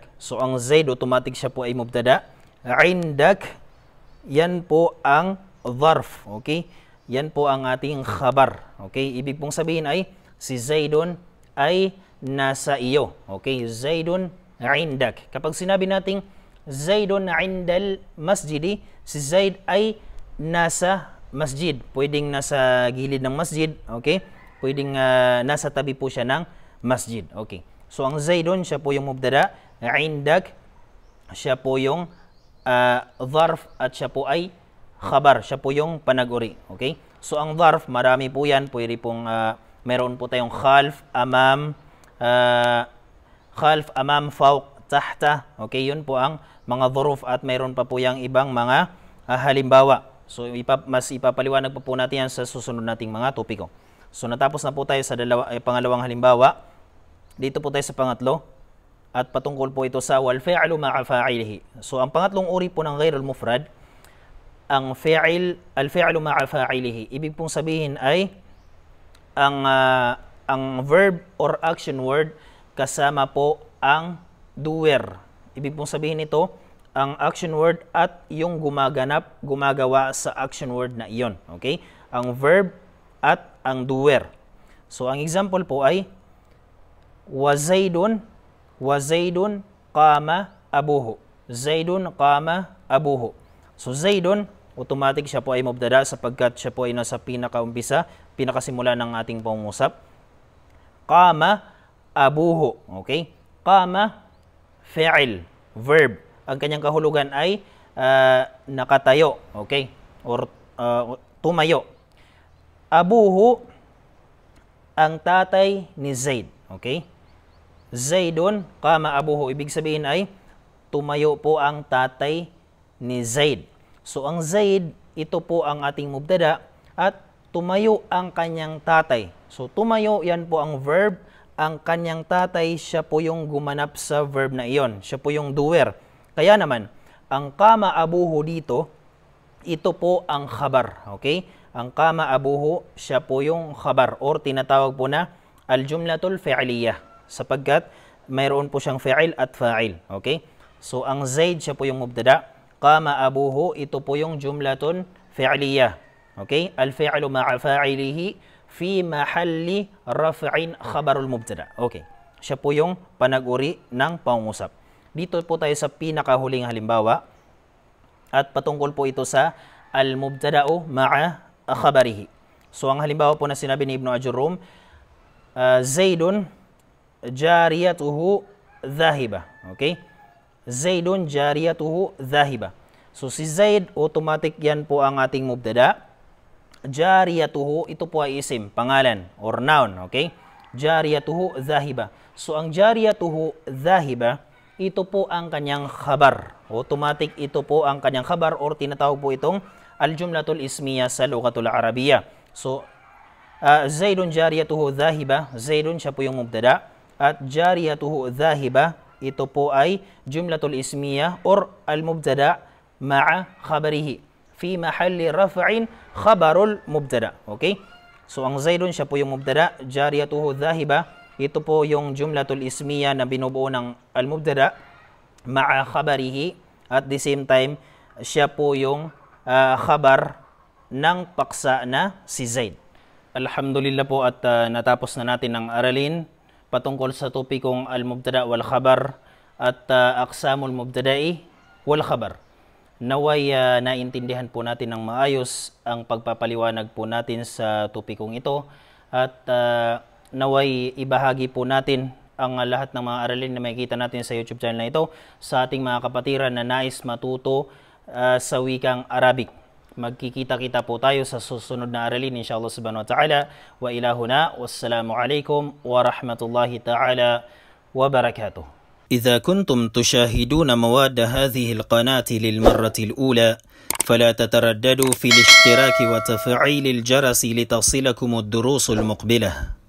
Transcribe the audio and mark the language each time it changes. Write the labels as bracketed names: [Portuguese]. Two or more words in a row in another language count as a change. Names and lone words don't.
[Filipino] So ang Zaid automatic siya po ay mubtada. Indak, yan po ang dharf. Okay? Yan po ang ating khabar. Okay? Ibig pong sabihin ay si Zaidun ay nasa iyo. Okay? Zaidun indak. Kapag sinabi nating Zaidun [Arabic] عند المسجد, [Filipino] si Zaid ay nasa masjid. Pwedeng nasa gilid ng masjid. Okay? Pwedeng nasa tabi po siya ng masjid. Okay? So ang Zaidun, siya po yung mubtada. Indak, siya po yung dharf at siya po ay khabar. Siya po yung panag-uri. Okay? So ang dharf, marami po yan. Pwede pong meron po tayong [Arabic] خلف، أمام، فوق، تحت. [Filipino] Okay? Yun po ang mga dhuruf at meron pa po yung ibang mga halimbawa. So mas ipapaliwanag pa po natin yan sa susunod nating mga topiko. So natapos na po tayo sa pangalawang halimbawa. Dito po tayo sa pangatlo. at patungkol po ito sa [Arabic] والفعل مع فاعله. [Filipino] So ang pangatlong uri po ng [Arabic] غير المفرد, [Filipino] ang [Arabic] الفعل مع فاعله. [Filipino] Ibig pong sabihin ay ang [English] verb or action word [Filipino] kasama po ang doer. Ibig pong sabihin nito, ang [English] action word [Filipino] at yung gumagawa sa [English] action word [Filipino] na iyon. Okay? Ang verb at ang doer. So ang example po ay [Arabic] وزيد قام أبوه. زيد قام أبوه. [Filipino] So Zaidun, automatic siya po ay mubtada sapagkat siya po ay nasa pinakasimula ng ating pangungusap. [Arabic] قام أبوه. Okay? قام، فعل, verb. [Filipino] Ang kanyang kahulugan ay nakatayo. Okay? Or tumayo. Abuhu, ang tatay ni Zaid. Okay? [Arabic] زيد، قام أبوه. [Filipino] Ibig sabihin ay tumayo po ang tatay ni Zaid. So, ang Zaid, ito po ang ating mubtada at tumayo ang kanyang tatay. So, tumayo, yan po ang verb. Ang kanyang tatay, siya po yung gumanap sa verb na iyon. Siya po yung doer. Kaya naman, ang [Arabic] قام أبوه [Filipino] dito, ito po ang khabar. Okay? Ang [Arabic] قام أبوه, [Filipino] siya po yung khabar or tinatawag po na [Arabic] الجملة الفعلية [Filipino] sapagkat mayroon po siyang fi'il at fa'il. Okay? So, ang Zaid, siya po yung mubtada. [Arabic] قام أبوه, [Filipino] ito po yung [Arabic] جملة فعلية. [Filipino] Okay? [Arabic] الفعل مع فاعله في محل رفع خبر المبتدأ. [Filipino] Okay. Siya po yung panag-uri ng pangungusap. Dito po tayo sa pinakahuling halimbawa at patungkol po ito sa [Arabic] المبتدأ مع خبره. [Filipino] So ang halimbawa po na sinabi ni Ibn Ajurum, [Arabic] زيد جاريته ذاهبة. [Filipino] Okay? [Arabic] زيد جاريته ذاهبة. [Filipino] So si Zaid, automatic yan po ang ating mubtada. Jariyatuhu, ito po ay isim, pangalan or noun. [Arabic] Okay? جاريته ذاهبة. [Filipino] So ang [Arabic] جاريته ذاهبة, [Filipino] ito po ang kanyang khabar. Automatic ito po ang kanyang khabar or tinatawag po itong [Arabic] الجملة الاسمية [Filipino] sa [Arabic] اللغة العربية. [Filipino] So [Arabic] زيد جاريته ذاهبة, [Filipino] Zaidun siya po yung mubtada at [Arabic] جاريته ذاهبة, [Filipino] ito po ay [Arabic] جملة الاسمية [Filipino] or [Arabic] المبتدأ مع خبره في محل رفع خبر المبتدأ. [Filipino] Okay? So ang Zaidun siya po yung mubtada, [Arabic] جاريته ذاهبة, [Filipino] ito po yung [Arabic] جملة الاسمية [Filipino] na binubuo ng [Arabic] المبتدأ مع خبره [English] at the same time [Filipino] siya po yung khabar ng paksa na si Zaid. Alhamdulillah po at natapos na natin ang aralin patungkol sa topikong [Arabic] المبتدأ والخبر [Filipino] at [Arabic] أقسام المبتدأ والخبر. [Filipino] Naway naintindihan po natin ng maayos ang pagpapaliwanag po natin sa topikong ito at naway ibahagi po natin ang lahat ng mga aralin na makikita natin sa YouTube channel na ito sa ating mga kapatiran na nais matuto sa wikang Arabic. Magkikita-kita po tayo sa susunod na aralin [Arabic] إن شاء الله سبحانه وتعالى. وإلى هنا والسلام عليكم ورحمة الله تعالى وبركاته. إذا كنتم تشاهدون مواد هذه القناة للمرة الأولى فلا تترددوا في الاشتراك وتفعيل الجرس لتصلكم الدروس المقبلة.